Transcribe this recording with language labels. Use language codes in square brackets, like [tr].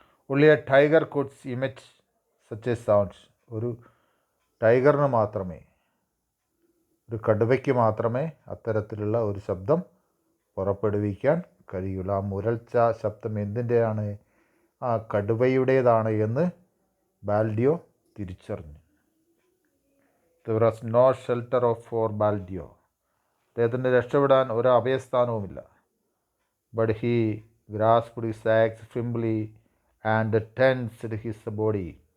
[en] Only a tiger could emit such a sound. [ml] ഒരു ടൈഗറിന് മാത്രമേ, ഒരു കടുവയ്ക്ക് മാത്രമേ അത്തരത്തിലുള്ള ഒരു ശബ്ദം പുറപ്പെടുവിക്കാൻ കഴിയുള്ളൂ. ആ മുരൾച്ച ശബ്ദം എന്തിൻ്റെയാണ്? ആ കടുവയുടേതാണ് എന്ന് ബാൽഡിയോ തിരിച്ചറിഞ്ഞു. [en] There was no shelter for Baldeo. [ml] അദ്ദേഹത്തിന് രക്ഷപ്പെടാൻ ഒരു അഭയസ്ഥാനവുമില്ല. [en] But he grasped his axe firmly and tensed his body.